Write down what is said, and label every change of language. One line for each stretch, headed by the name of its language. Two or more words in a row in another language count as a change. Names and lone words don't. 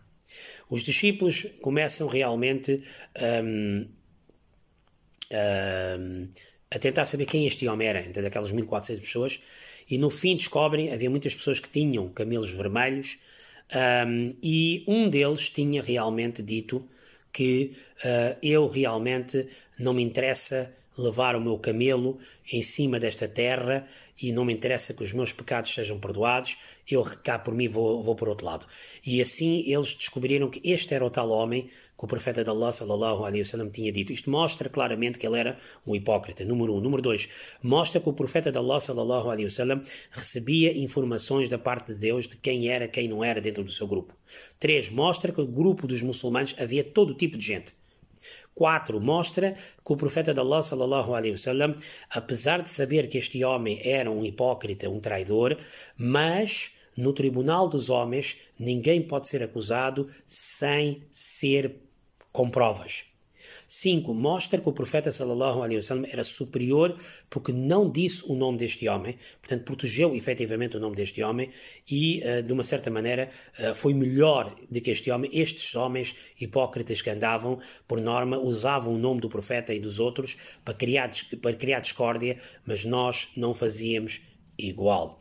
Portuguese: Os discípulos começam realmente a tentar saber quem este homem era, entre aquelas 1400 pessoas, e no fim descobrem, havia muitas pessoas que tinham camelos vermelhos, e um deles tinha realmente dito que eu realmente não me interessa levar o meu camelo em cima desta terra e não me interessa que os meus pecados sejam perdoados, eu cá por mim vou por outro lado. E assim eles descobriram que este era o tal homem que o profeta de Allah
Arabic: صلى الله عليه وسلم
Portuguese: tinha dito. Isto mostra claramente que ele era um hipócrita, número 1. Número 2, mostra que o profeta de Allah
Arabic: صلى الله عليه وسلم
Portuguese: recebia informações da parte de Deus de quem era, quem não era dentro do seu grupo. 3, mostra que no grupo dos muçulmanos havia todo tipo de gente. 4. Mostra que o profeta de Allah,
Arabic: صلى الله عليه وسلم,
Portuguese: apesar de saber que este homem era um hipócrita, um traidor, mas no tribunal dos homens ninguém pode ser acusado sem ser com provas. 5. Mostra que o profeta
Arabic: صلى الله عليه وسلم
Portuguese: era superior porque não disse o nome deste homem, portanto protegeu efetivamente o nome deste homem e de uma certa maneira foi melhor do que este homem. Estes homens hipócritas que andavam, por norma, usavam o nome do profeta e dos outros para criar discórdia, mas nós não fazíamos igual.